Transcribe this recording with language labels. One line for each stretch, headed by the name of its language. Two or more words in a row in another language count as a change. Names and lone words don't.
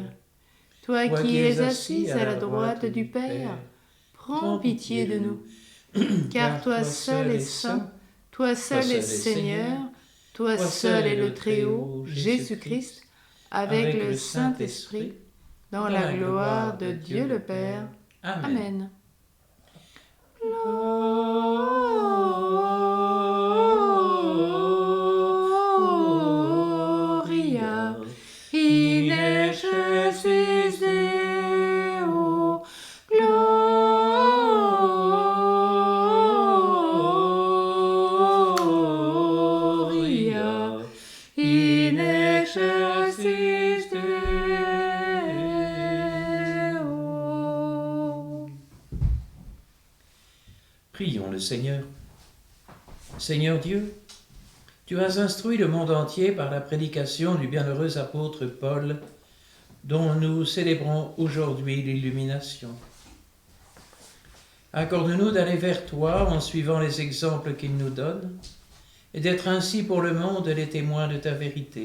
French: Toi qui es assis à la droite du Père, prends pitié de nous. Car toi seul es saint, toi seul es Seigneur, toi seul est le Très-Haut, Jésus-Christ, avec le Saint-Esprit, dans la gloire de Dieu le Père.
Latin: Amen. Gloria in excelsis Deo. Gloria in excelsis Deo.
French: Prions le Seigneur. Seigneur Dieu, tu as instruit le monde entier par la prédication du bienheureux apôtre Paul, dont nous célébrons aujourd'hui l'illumination. Accorde-nous d'aller vers toi en suivant les exemples qu'il nous donne, et d'être ainsi pour le monde les témoins de ta vérité.